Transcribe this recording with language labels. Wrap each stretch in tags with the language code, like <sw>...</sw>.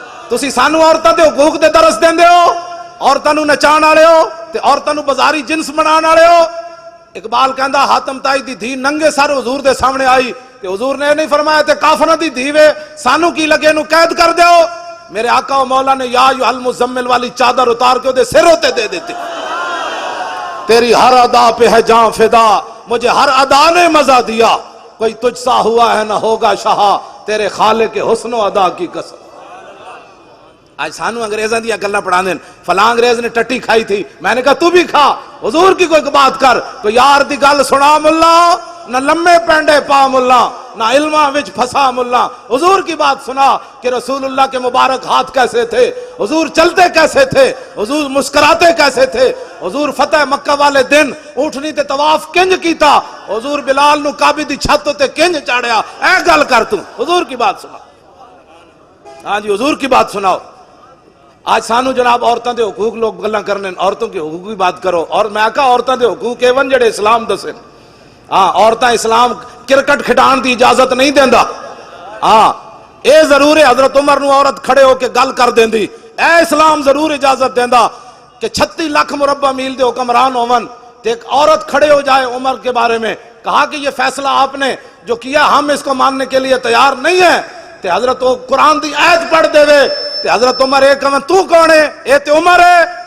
<pa>تسی سانو عورتاں دے حقوق دے درس دیندے ہو, عورتاں نو نچان والے ہو تے عورتاں نو بازاری جنس بنان والے ہو. اقبال کہندا حاتم تائی دی دھی ننگے سر حضور دے سامنے آئی تے حضور نے نہیں فرمایا تے کافراں دی دھی وے سانو کی لگے نو قید کر دیو. میرے آقا و مولا نے یا ایھا المزمل والی چادر اتار کے دے سر ہوتے دے دیتے.</pa> <ur>تیری ہر ادا پہ ہے جان فدا, مجھے ہر ادا نے مزہ دیا, کوئی تجھ سا ہوا ہے نہ ہوگا شہا, تیرے خالق حسن و ادا کی قسم.</ur> <pa>آج سانو انگریزاں دیا گلاں پڑھا دین, فلاں انگریز نے ٹٹی کھائی تھی,</pa> <ur>میں نے کہا تو بھی کھا, حضور کی کوئی بات کر.</ur> <pa>کوئی یار دی گل سنا ملا, نہ لمے پینڈے پا ملا, نہ علماں وچ پھسا ملا.</pa> <ur>حضور کی بات سنا کہ رسول اللہ کے مبارک ہاتھ کیسے تھے,</ur> <pa>حضور چلتے کیسے تھے, حضور مسکراتے کیسے تھے, حضور فتح مکہ والے دن اونٹنی تے طواف کنج کیتا, حضور بلال نو کعبے دی چھت تے کنج چاڑیا. اے گل کر تو, حضور کی بات سنا. ہاں جی حضور کی بات سناؤ. آج سانو جناب عورتوں دے حقوق لوگ گلاں کرنے,</pa> <ur>عورتوں کے حقوق کی بات کرو.</ur> <pa>اور میں کہا عورتوں دے حقوق ایون جڑے اسلام دسے. ہاں عورتاں اسلام کرکٹ کھڈان دی اجازت نہیں دیندا. ہاں اے ضرور ہے حضرت عمر نو عورت کھڑے ہو کے گل کر دیندی, اے اسلام ضرور اجازت دیندا کہ 36 لاکھ مربع میل دے حکمران ہون تے ایک عورت کھڑے ہو جائے عمر کے بارے میں.</pa> <ur>کہا کہ یہ فیصلہ آپ نے جو کیا ہم اس کو ماننے کے لیے تیار نہیں ہیں.</ur> <pa>تے حضرت قرآن دی آیت پڑھ دے وے تے حضرت عمر ایک کہن تو کون ہے, اے تے عمر ہے.</pa>